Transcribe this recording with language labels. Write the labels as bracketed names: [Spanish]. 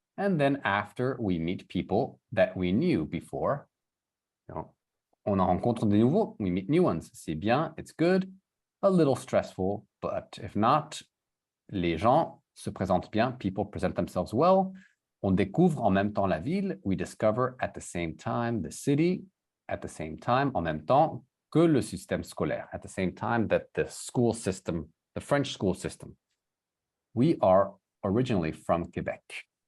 [English] And then after, we meet people that we knew before. [French] On en rencontre des nouveaux. [English] We meet new ones. [French] C'est bien, [English] it's good. A little stressful, but if not, [French] les gens se présentent bien. [English] People present themselves well. [French] On découvre en même temps la ville. [English] We discover at the same time the city. At the same time, [French] en même temps que le système scolaire. [English] At the same time that the school system, the French school system. We are originally from Québec.